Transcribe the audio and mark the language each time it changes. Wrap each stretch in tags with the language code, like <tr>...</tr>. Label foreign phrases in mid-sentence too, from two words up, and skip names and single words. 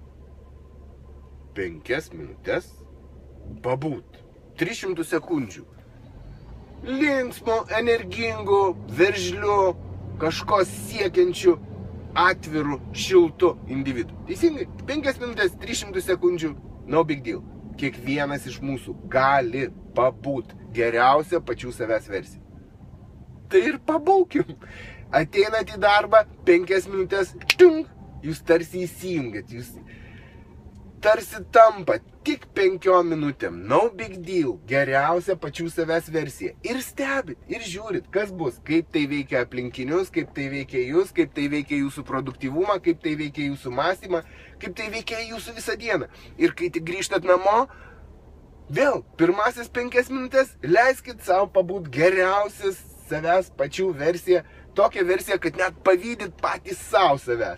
<lt>5 minutės pabūt. 300 sekundžių. Linksmo, energingo, veržliu, kažko siekiančių, atvirų, šiltų individų. Teisingai? 5 minutės, 300 sekundžių,</lt> <en>no big deal.</en> <lt>Kiekvienas iš mūsų gali pabūt geriausią pačių savęs versiją. Tai ir pabūkim. Ateinat į darbą, 5 minutės, tung, jūs tarsi įsijungiat, jūs tarsi tampa tik 5 minutėm,</lt> <en>no big deal,</en> <lt>geriausia pačių savęs versija. Ir stebit, ir žiūrit, kas bus, kaip tai veikia aplinkinius, kaip tai veikia jūs, kaip tai veikia jūsų produktyvumą, kaip tai veikia jūsų mąstymą, kaip tai veikia jūsų visą dieną. Ir kai tik grįžtat namo, vėl, pirmasis 5 minutės, leiskit savo pabūt geriausias savęs pačių versiją, tokią versiją, kad net pavydit patys savo savęs.</lt>